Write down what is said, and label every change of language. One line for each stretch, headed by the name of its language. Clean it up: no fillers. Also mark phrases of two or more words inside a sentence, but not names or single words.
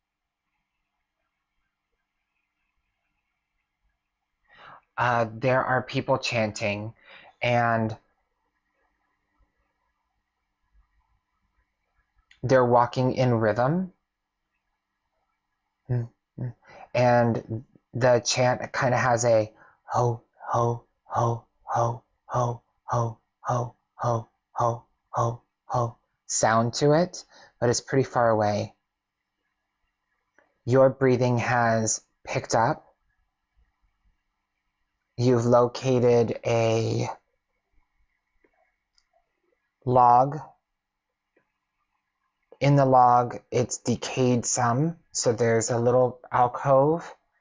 English: There are people chanting, and They're walking in rhythm. And the chant kind of has a ho, ho, ho, ho, ho, ho, ho, ho, ho, ho, ho sound to it, but it's pretty far away. Your breathing has picked up. You've located a log. In the log, it's decayed some, so there's a little alcove.